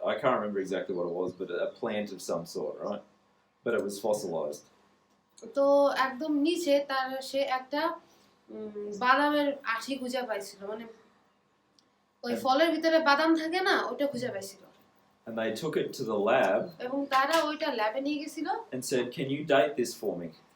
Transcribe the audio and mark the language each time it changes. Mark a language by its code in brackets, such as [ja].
[en] I can't remember exactly what it was, but a plant of some sort, right? But it was fossilized. [bn] তো একদম নিচে তার সে একটা বাদামের আঠি খুঁজে পাইছিল মানে ওই ফলের ভিতরে বাদাম থাকে না ওটা খুঁজে পাইছিল [en] And they took it to the lab [bn] এবং তারা ওইটা ল্যাবে নিয়ে গেছিল [en] and said, "Can you date this for me?"